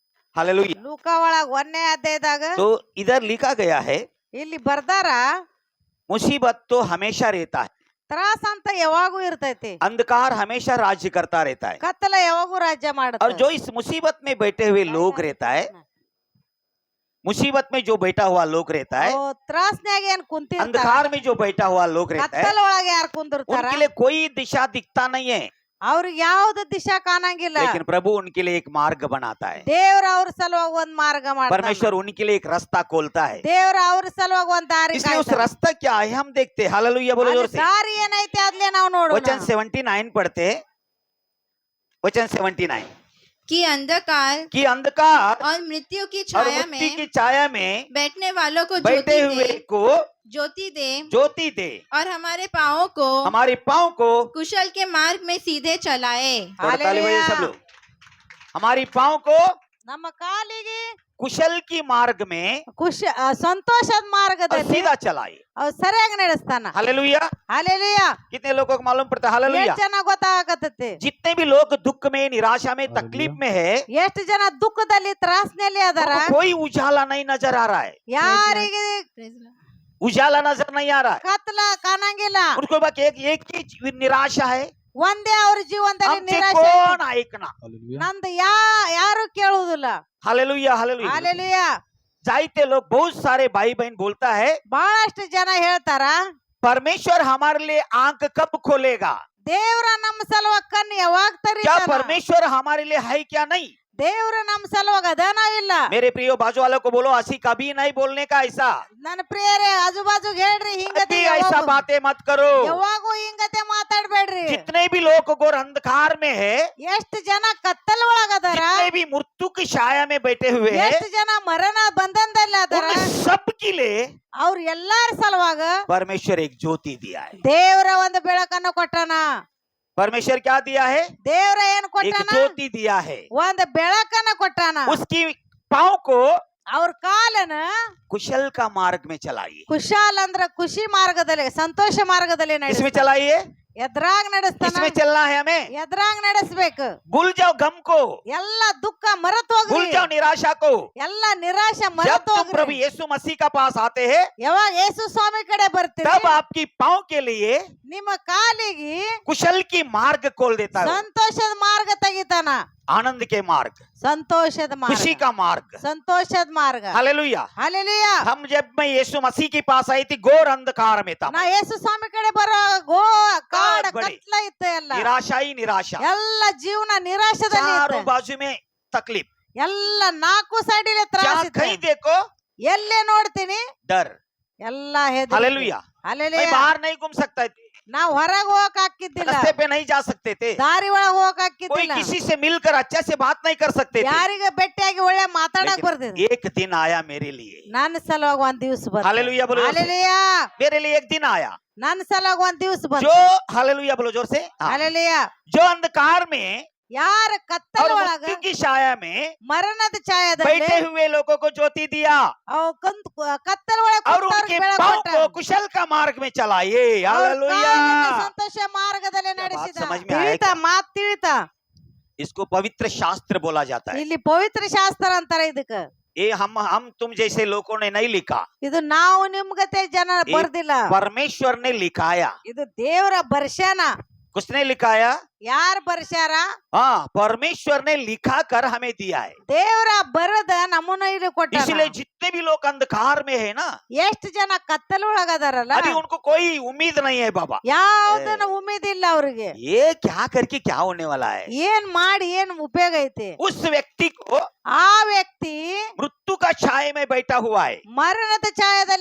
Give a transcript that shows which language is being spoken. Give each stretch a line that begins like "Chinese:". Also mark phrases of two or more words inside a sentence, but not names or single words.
Hindi: हालेलुया।
Kannada: ಲೂಕ ಒಳಗ 1ನೇ ಅಧ್ಯಾಯದಾಗ
Hindi: तो इधर लिखा गया है
Kannada: ಇಲ್ಲಿ ಬರ್ದಾರ
Hindi: मुसीबत तो हमेशा रहता है,
Kannada: ತ್ರಾಸ ಅಂತ ಯಾವಾಗೂ ಇರ್ತೈತಿ,
Hindi: अंधकार हमेशा राज्य करता रहता है,
Kannada: ಕತ್ತಲ ಯಾವಾಗೂ ರಾಜ್ಯ
Hindi: और
Kannada: ಮಾಡುತ್ತೆ.
Hindi: जो इस मुसीबत में बैठे हुए लोग रहता है, मुसीबत में जो बैठा हुआ लोग रहता है,
Kannada: ತ್ರಾಸ್ನ್ಯಾಗ ಏನ್ ಕುಂತಿರ್ತಾರ,
Hindi: अंधकार में जो बैठा हुआ लोग रहता है,
Kannada: ಕತ್ತಲ ಒಳಗ ಯಾರು ಕುಂದಿರ್ತಾರ
Hindi: उनके लिए कोई दिशा दिखता नहीं है,
Kannada: ಅವ್ರಿಗೆ ಯಾವ್ದು ದಿಶಾ ಕಾಣಂಗಿಲ್ಲ.
Hindi: लेकिन प्रभु उनके लिए एक मार्ग बनाता है,
Kannada: ದೇವ್ರ ಅವ್ರ ಸಲುವಾಗಿ ಒಂದ್ ಮಾರ್ಗ ಮಾಡ್ತಾನ,
Hindi: परमेश्वर उनके लिए एक रास्ता खोलता है।
Kannada: ದೇವ್ರ ಅವ್ರ ಸಲುವಾಗಿ ಒಂದ್ ದಾರಿ
Hindi: इसलिए उस
Kannada: ಕಾಯ್ತಾನ.
Hindi: रास्ता क्या है हम देखते हैं। हालेलुया बोलो जोर
Kannada: ಅಲ್ಲಿ
Hindi: से।
Kannada: ದಾರಿ ಏನೈತಿ ಅದ್ಲೇ ನಾವು ನೋಡೋಣ.
Hindi: वचन 79 पढ़ते हैं, वचन 79 कि अंधकार और मृत्यु की और छाया मृत्यु में की छाया में बैठने वालों को बैठे हुए को ज्योति दे ज्योति दे, और हमारे पाँवों को हमारे पाँव को कुशल के मार्ग में सीधे चलाए। थोड़ा ताली बजाइए सब लोग। हमारी पाँव को
Kannada: ನಮ್ಮ ಕಾಲಿಗೆ
Hindi: कुशल की मार्ग में
Kannada: ಸಂತೋಷದ
Hindi: और
Kannada: ಮಾರ್ಗದಲ್ಲಿ
Hindi: सीधा चलाए।
Kannada: ಅವ್ ಸರಿಯಾಗಿ ನಡೆಸ್ತಾನ.
Hindi: हालेलुया।
Kannada: ಹಾಲೆಲೂಯಾ.
Hindi: कितने लोगों को मालूम पड़ता है? हालेलुया।
Kannada: ಎಷ್ಟು ಜನ ಗೊತ್ತಾಗತೈತಿ,
Hindi: जितने भी लोग दुख में, निराशा में, तकलीफ में है,
Kannada: ಎಷ್ಟು ಜನ ದುಃಖದಲ್ಲಿ ತ್ರಾಸ್ನಲ್ಲಿ ಅದಾರ,
Hindi: उनको कोई उजाला नहीं नजर आ रहा है,
Kannada: ಯಾರಿಗೆ
Hindi: उजाला नजर नहीं आ रहा है,
Kannada: ಕತ್ಲ ಕಾಣಂಗಿಲ್ಲ.
Hindi: उनको बस एक ही निराशा है,
Kannada: ಒಂದೇ ಅವ್ರ ಜೀವನದಲ್ಲಿ
Hindi: हमसे
Kannada: ನಿರಾಶೆ
Hindi: कौन
Kannada: ಐತಿ. आएकना। ನಂದು ಯಾರು ಕೇಳುವುದಿಲ್ಲ.
Hindi: हालेलुया हालेलुया।
Kannada: ಹಾಲೆಲೂಯಾ.
Hindi: जाइते लोग बहुत सारे भाई बहन बोलता है,
Kannada: ಬಹಳಷ್ಟು ಜನ ಹೇಳ್ತಾರ,
Hindi: परमेश्वर हमारे लिए आंख कब खोलेगा?
Kannada: ದೇವ್ರ ನಮ್ಮ ಸಲುವಾಗಿ ಕಣ್ಣು ಯಾವಾಗ
Hindi: क्या
Kannada: ತರಿತಾನ,
Hindi: परमेश्वर हमारे लिए है क्या नहीं?
Kannada: ದೇವ್ರ ನಮ್ಮ ಸಲುವಾಗಿ ಅದಾನ ಇಲ್ಲ.
Hindi: मेरे प्रिय बाजू वालों को बोलो, ऐसी कभी नहीं बोलने का ऐसा,
Kannada: ನನ್ನ ಪ್ರಿಯರೇ ಆಜು ಬಾಜು ಹೇಳ್ರಿ, ಹಿಂಗತೆ
Hindi: कभी ऐसा बातें मत करो।
Kannada: ಯಾವಾಗೂ ಹಿಂಗತೆ ಮಾತಾಡ್ಬೇಡ್ರಿ.
Hindi: जितने भी लोग घोर अंधकार में है,
Kannada: ಎಷ್ಟು ಜನ ಕತ್ತಲ ಒಳಗದಾರ,
Hindi: जितने भी मृत्यु की छाया में बैठे हुए हैं,
Kannada: ಎಷ್ಟು ಜನ ಮರಣ ಬಂಧನದಲ್ಲಿ ಅದಾರ,
Hindi: उन सब के लिए
Kannada: ಅವ್ರ ಎಲ್ಲಾರ ಸಲುವಾಗ
Hindi: परमेश्वर एक ज्योति दिया है।
Kannada: ದೇವ್ರ ಒಂದು ಬೆಳಕನ್ನು ಕೊಟ್ಟಾನ.
Hindi: परमेश्वर क्या दिया है?
Kannada: ದೇವ್ರ ಏನ್
Hindi: एक
Kannada: ಕೊಟ್ಟಾನ?
Hindi: ज्योति दिया है।
Kannada: ಒಂದು ಬೆಳಕನ್ನ ಕೊಟ್ಟಾನ.
Hindi: उसकी पाँव को
Kannada: ಅವ್ರ ಕಾಲನ
Hindi: कुशल का मार्ग में चलाइए।
Kannada: ಕುಶಾಲ್ ಅಂದ್ರ ಖುಷಿ ಮಾರ್ಗದಲ್ಲಿ, ಸಂತೋಷ ಮಾರ್ಗದಲ್ಲಿ
Hindi: इसमें
Kannada: ನಡೆಸ್ತಾನ.
Hindi: चलाइए,
Kannada: ಎದ್ರಾಗ ನಡೆಸ್ತಾನ,
Hindi: इसमें चलना है हमें।
Kannada: ಎದ್ರಾಗ ನಡೆಸ್ಬೇಕು.
Hindi: भूल जाओ गम को,
Kannada: ಎಲ್ಲ ದುಃಖ ಮರೆತು
Hindi: भूल
Kannada: ಹೋಗ್ರಿ,
Hindi: जाओ निराशा को।
Kannada: ಎಲ್ಲ ನಿರಾಶೆ
Hindi: जब
Kannada: ಮರೆತು
Hindi: तुम प्रभु
Kannada: ಹೋಗ್ರಿ.
Hindi: यीशु मसीह का पास आते हैं,
Kannada: ಯಾವಾಗ ಯೇಸು ಸ್ವಾಮಿ ಕಡೆ ಬರ್ತೀರಿ,
Hindi: तब आपकी पाँव के लिए
Kannada: ನಿಮ್ಮ ಕಾಲಿಗೆ
Hindi: कुशल की मार्ग खोल देता है,
Kannada: ಸಂತೋಷದ ಮಾರ್ಗ ತೆಗಿತಾನ.
Hindi: आनंद के मार्ग,
Kannada: ಸಂತೋಷದ ಮಾರ್ಗ,
Hindi: खुशी का मार्ग।
Kannada: ಸಂತೋಷದ ಮಾರ್ಗ.
Hindi: हालेलुया।
Kannada: ಹಾಲೆಲೂಯಾ.
Hindi: हम जब मैं यीशु मसीह के पास आई थी, घोर अंधकार में था,
Kannada: ನಾ ಯೇಸು ಸ್ವಾಮಿ ಕಡೆ ಬರೋ ಕಾಡ ಬಡಿ. ಕತ್ಲ ಇತ್ತು, ಎಲ್ಲ
Hindi: निराशा ही निराशा,
Kannada: ಎಲ್ಲ ಜೀವನ ನಿರಾಶದಲ್ಲಿ
Hindi: चारों
Kannada: ಇತ್ತು.
Hindi: बाजू में तकलीफ,
Kannada: ಎಲ್ಲ ನಾಲ್ಕು ಸೈಡಿಲೆ ತ್ರಾಸ
Hindi: जहाँ
Kannada: ಇತ್ತು.
Hindi: कहीं देखो
Kannada: ಎಲ್ಲೇ ನೋಡ್ತೀನಿ
Hindi: डर।
Kannada: ಎಲ್ಲ ಹೆದರಿಕೆ.
Hindi: हालेलुया। मैं
Kannada: ಹಾಲೆಲೂಯಾ.
Hindi: बाहर नहीं घूम सकता थी,
Kannada: ನಾವ್ ಹೊರಗ್ ಹೋಗಕ್ ಹಾಕಿದ್ದಿಲ್ಲ,
Hindi: रास्ते पे नहीं जा सकते थे,
Kannada: ದಾರಿ ಒಳಗ್ ಹೋಗಕ್
Hindi: कोई
Kannada: ಹಾಕಿದ್ದಿಲ್ಲ,
Hindi: किसी से मिलकर अच्छे से बात नहीं कर सकते थे।
Kannada: ಯಾರಿಗೆ ಭೇಟಿಯಾಗಿ ಒಳ್ಳೆ ಮಾತಾಡಕ್
Hindi: लेकिन
Kannada: ಬರ್ತಿದ್ದೆ.
Hindi: एक दिन आया मेरे लिए,
Kannada: ನನ್ನ ಸಲುವಾಗಿ ಒಂದ್ ದಿವ್ಸ ಬಂತು.
Hindi: हालेलुया बोलो जोर से।
Kannada: ಹಾಲೆಲೂಯಾ.
Hindi: मेरे लिए एक दिन आया,
Kannada: ನನ್ನ ಸಲುವಾಗಿ ಒಂದ್ ದಿವ್ಸ ಬಂತು.
Hindi: जो हालेलुया बोलो जोर से, हाँ।
Kannada: ಹಾಲೆಲೂಯಾ.
Hindi: जो अंधकार में
Kannada: ಯಾರ ಕತ್ತಲ
Hindi: और
Kannada: ಒಳಗ
Hindi: मृत्यु की छाया में
Kannada: ಮರಣದ ಛಾಯದಲ್ಲಿ
Hindi: बैठे हुए लोगों को ज्योति दिया,
Kannada: ಅವ್ ಕತ್ತಲ ಒಳಗ
Hindi: और उनके पाँव को कुशल का मार्ग में चलाइए। हालेलुया।
Kannada: ಸಂತೋಷ ಮಾರ್ಗದಲ್ಲಿ
Hindi: क्या बात
Kannada: ನಡೆಸಿದ.
Hindi: समझ में आया
Kannada: ತಿಳಿತಾ,
Hindi: क्या?
Kannada: ಮಾತ್ ತಿಳಿತಾ.
Hindi: इसको पवित्र शास्त्र बोला जाता है।
Kannada: ಇಲ್ಲಿ ಪವಿತ್ರ ಶಾಸ್ತ್ರ ಅಂತಾರ ಇದಕ್ಕ.
Hindi: ये हम तुम जैसे लोगों ने नहीं लिखा,
Kannada: ಇದು ನಾವು ನಿಮ್ಗತೆ ಜನ ಬರ್ದಿಲ್ಲ,
Hindi: परमेश्वर ने लिखाया।
Kannada: ಇದು ದೇವರ ಬರ್ಸ್ಯಾನ.
Hindi: किसने लिखाया?
Kannada: ಯಾರ್ ಬರ್ಸ್ಯಾರ?
Hindi: हाँ, परमेश्वर ने लिखा कर हमें दिया है।
Kannada: ದೇವರ ಬರದ ನಮ್ಮನ್ನ ಇಲ್ಲಿ ಕೊಟ್ಟಾನ.
Hindi: इसलिए जितने भी लोग अंधकार में है ना,
Kannada: ಎಷ್ಟು ಜನ ಕತ್ತಲ ಒಳಗದಾರಲ್ಲ,
Hindi: अभी उनको कोई उम्मीद नहीं है बाबा,
Kannada: ಯಾವ್ದನ ಉಮೇದಿಲ್ಲ ಅವ್ರಿಗೆ.
Hindi: ये क्या करके क्या होने वाला है।
Kannada: ಏನ್ ಮಾಡಿ ಏನ್ ಉಪಯೋಗ ಐತಿ?
Hindi: उस व्यक्ति को
Kannada: ಆ ವ್ಯಕ್ತಿ
Hindi: मृत्यु का छाये में बैठा हुआ है,
Kannada: ಮರಣದ ಛಾಯದಲ್ಲಿ